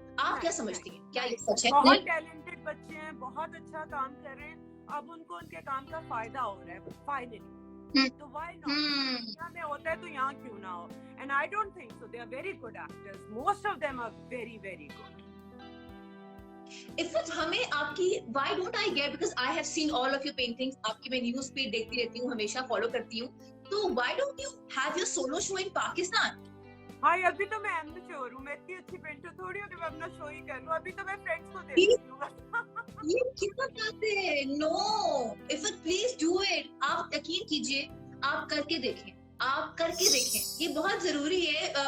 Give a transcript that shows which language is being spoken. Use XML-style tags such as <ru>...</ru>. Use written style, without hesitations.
<hi>आप क्या समझती हैं, क्या ये सच है? बहुत टैलेंटेड बच्चे हैं, बहुत अच्छा काम कर रहे हैं, अब उनको उनके काम का फायदा हो रहा है फाइनली,</hi> <en>तो why not?</en> <hi>दुनिया में होता है तो यहाँ क्यों ना हो?</hi> <en>And I don't think so, they are very good actors, most of them are very very good.</en> <hi>Iffat, हमें आपकी</hi> <en>why don't I get, because I have seen all of your paintings,</en> <hi>आपकी मैं न्यूज़ पे देखती रहती हूँ, हमेशा फॉलो करती हूँ, तो</hi> <en>why don't you have your solo show in Pakistan?</en> <hi>हाँ, अभी तो मैं एमेच्योर हूँ, मैं इतनी अच्छी पेंटर थोड़ी हूँ कि मैं अपना शो ही कर लूँ, अभी तो मैं फ्रेंड्स को दे देती हूँ। ये क्या बात है?</hi> <en>No Iffat, please do it.</en> <hi>आप यकीन कीजिए, आप करके देखें, आप करके देखें, ये बहुत जरूरी है।</hi>